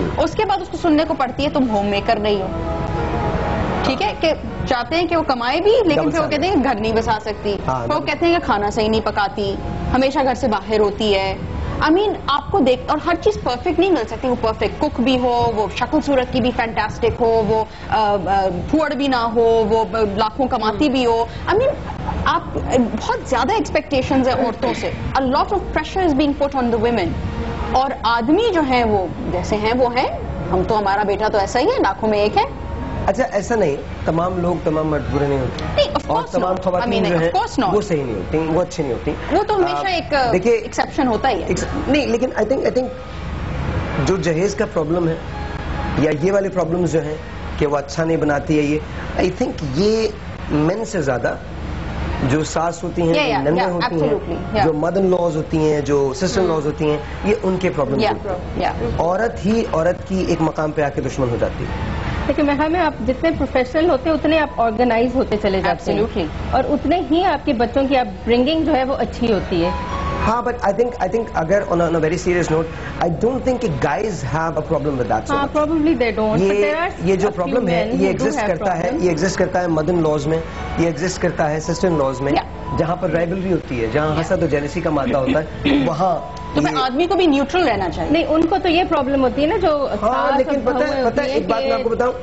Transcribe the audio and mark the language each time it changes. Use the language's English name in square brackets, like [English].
[Urdu] اس کے بعد اس کو سننے کو پڑتی ہے تم ہوم میکر نہیں ہو. ٹھیک ہے کہ چاہتے ہیں کہ وہ کمائے بھی لیکن پھر وہ کہتے ہیں کہ گھر نہیں بسا سکتی, وہ کہتے ہیں کہ کھانا صحیح نہیں پکاتی, ہمیشہ گھر سے باہر ہوتی ہے. [English] I mean [Urdu] آپ کو دیکھ, اور ہر چیز پرفیکٹ نہیں مل سکتی. وہ پرفیکٹ کک بھی ہو, وہ شکل صورت کی بھی فینٹاسٹک ہو, وہ پھوڑ بھی نہ ہو, وہ لاکھوں کماتی بھی ہو. [English] I mean [Urdu] آپ بہت زیادہ ایکسپیکٹیشنز ہیں عورتوں سے. [English] A lot of pressure is being put on the women. [Urdu] اور آدمی جو ہیں وہ جیسے ہیں وہ ہیں. ہم تو, ہمارا بیٹا تو ایسا ہی ہے, لاکھوں میں ایک ہے. اچھا ایسا نہیں, تمام لوگ تمام مرد برے نہیں ہوتے, اور تمام خواتین جو ہیں وہ صحیح نہیں ہوتی, وہ اچھی نہیں ہوتی. وہ تو ہمیشہ ایک ایکسیپشن ہوتا ہی ہے. نہیں لیکن [English] I think [Urdu] جو جہیز کا پرابلم ہے یا یہ والے پرابلمز جو ہیں کہ وہ اچھا نہیں بناتی ہے, یہ I think یہ مین سے زیادہ جو ساس ہوتی ہیں, جو نندیں ہوتی ہیں, جو مدر ان لاز ہوتی ہیں, جو سسٹر ان لاز ہوتی ہیں, یہ ان کے پرابلمز ہوتے ہیں. عورت ہی عورت کی ایک مقام پہ آ کے دشمن ہو جاتی ہے. لیکن میں ہمیں آپ جتنے پروفیشنل ہوتے ہیں اتنے آپ آرگنائز ہوتے چلے جاتے ہیں, اور اتنے ہی آپ کے بچوں کی اپ برنگنگ جو ہے وہ اچھی ہوتی ہے. [English] ہاں but I think اگر on a very serious note I don't think guys have a problem with that. Probably they don't. [Urdu] یہ جو پرابلم ہے یہ ایگزسٹ کرتا ہے مدر ان لاز میں, یہ ایگزسٹ کرتا ہے سسٹر ان لاز میں, جہاں پر رائولری ہوتی ہے, جہاں حسد و جیلسی کا مادہ ہوتا ہے, وہاں تو پھر آدمی کو بھی نیوٹرل رہنا چاہیے. نہیں, ان کو تو یہ پرابلم ہوتی ہے نا جو, لیکن پتہ ہے ایک بات میں آپ کو بتاؤں,